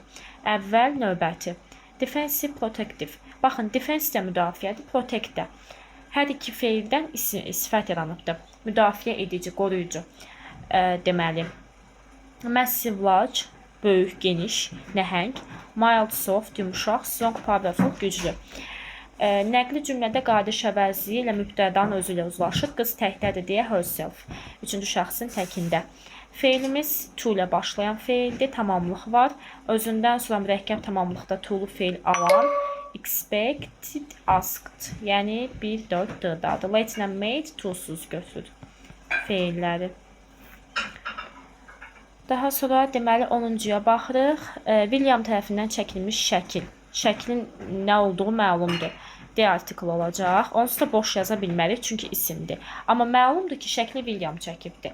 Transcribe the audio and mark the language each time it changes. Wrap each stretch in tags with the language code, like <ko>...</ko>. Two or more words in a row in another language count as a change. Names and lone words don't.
<az>Əvvəl növbəti.</az> <en>Defensive, protective.</en> <az>Baxın, defense də müdafiədir, protect də. Hər iki feildən sifət yaranıbdır. Müdafiə edici, qoruyucu deməli.</az> <en>Massive, large,</en> <az>böyük, geniş, nəhəng.</az> <en>Mild, soft, yumuşaq. Strong, powerful,</en> <az>güclü. Nəqli cümlədə qardaş əvəzliyi ilə mübtədanın özü ilə uzlaşır. Qız təkdədir deyə herself. Üçüncü şəxsin təkində. Feilimiz to ilə başlayan feildir, tamamlıq var. Özündən sonra mürəkkəb tamamlıqda to-lu feil alan.</az> <en>Expected, asked,</en> <az>yəni 1, 4, d-dadır. Late ilə made, to-suz götürür feilləri. Daha sonra deməli 10-cuya baxırıq. William tərəfindən çəkilmiş şəkil. Şəklin nə olduğu məlumdur. D artikl olacaq. Onsuz da boş yaza bilmərik, çünki isimdir. Amma məlumdur ki, şəkli William çəkibdir.</az>